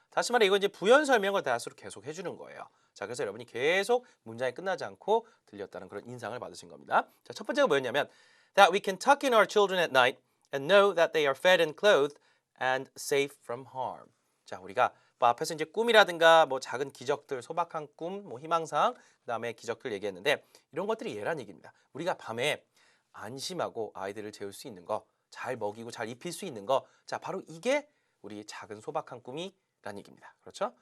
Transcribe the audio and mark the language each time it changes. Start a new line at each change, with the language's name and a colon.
Korean: 다시 말해 이건 이제 부연 설명을 that으로 계속 해주는 거예요. 자, 그래서 여러분이 계속 문장이 끝나지 않고 들렸다는 그런 인상을 받으신 겁니다. 자, 첫 번째가 뭐였냐면
English: that we can tuck in our children at night and know that they are fed and clothed and safe from harm.
Korean: 자, 우리가 뭐 앞에서 이제 꿈이라든가 뭐 작은 기적들, 소박한 꿈, 뭐 희망사항, 그다음에 기적들 얘기했는데 이런 것들이 예란 얘기입니다. 우리가 밤에 안심하고 아이들을 재울 수 있는 거, 잘 먹이고 잘 입힐 수 있는 거, 자, 바로 이게 우리 작은 소박한 꿈이란 얘기입니다. 그렇죠?